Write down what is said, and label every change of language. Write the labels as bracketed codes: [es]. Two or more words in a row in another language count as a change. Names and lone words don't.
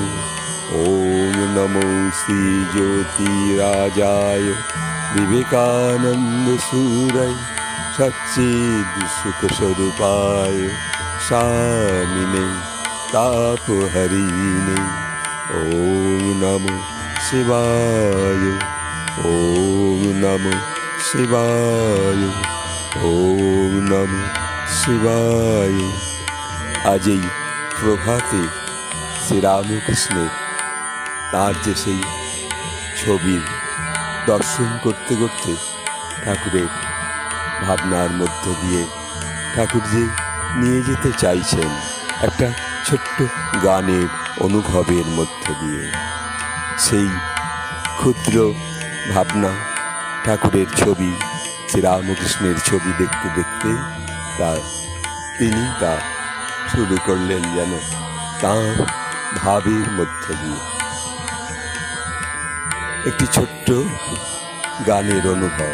[sa] ॐ नमो श्रीज्योतिराजाय विवेकानन्दसूरय सच्चिद्सुखस्वरूपाय स्वामिने तापहरिणे। ॐ नमो शिवाय, ॐ नमो शिवाय, ॐ नमो शिवाय। [bn] आज এই প্রভাতে শ্রীরামকৃষ্ণের তার যে সেই ছবির দর্শন করতে করতে ঠাকুরের ভাবনার মধ্য দিয়ে ঠাকুর যে নিয়ে যেতে চাইছেন একটা ছোট্ট গানের অনুভবের মধ্য দিয়ে, সেই ক্ষুদ্র ভাবনা ঠাকুরের ছবি, শ্রীরামকৃষ্ণের ছবি দেখতে দেখতে তিনি তা শুরু করলেন যেন তাঁর ভাবের মধ্য দিয়ে একটি ছোট্ট গানের অনুভব।